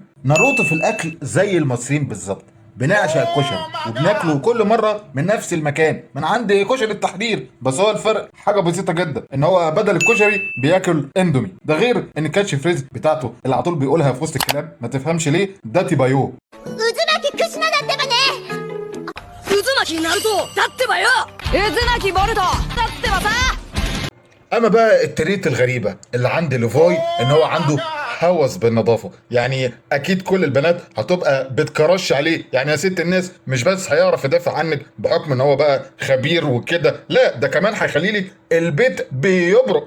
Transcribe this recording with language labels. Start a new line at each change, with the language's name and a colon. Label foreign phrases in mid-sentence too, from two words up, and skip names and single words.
Arabic: ناروتو في الاكل زي المصريين بالظبط، بنعشق الكشري وبناكله كل مرة من نفس المكان من عند كشري التحرير. بس هو الفرق حاجة بسيطة جدا، ان هو بدل الكشري بياكل اندومي. ده غير ان الكاتش فريز بتاعته اللي على طول بيقولها في وسط الكلام ما تفهمش ليه،
Japanese: だってばよ. 渦巻きクシナだってばね。渦巻きナルトだってばよ。渦巻きボルトだってばさ。
Arabic: اما بقى التريت الغريبه اللي عند ليفوي ان هو عنده هوس بالنظافه. يعني اكيد كل البنات هتبقى بتكرش عليه. يعني يا ست الناس مش بس هيعرف يدافع عنك بحكم ان هو بقى خبير وكده، لا ده كمان هيخلي لك البيت بيبرق.